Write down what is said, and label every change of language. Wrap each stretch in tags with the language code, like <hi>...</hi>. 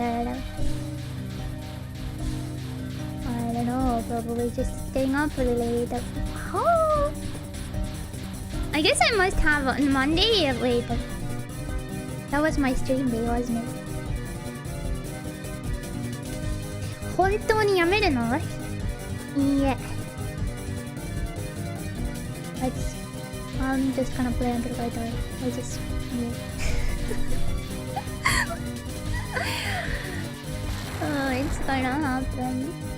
<en>I don't know, probably just staying up really late. Oh. I guess I must have on Monday. Wait, that was my stream day, wasn't it?</en> <ja>本当にやめるの？いいえ。</ja> <en>I'm just gonna play until I die. I just oh, it's gonna happen.</en>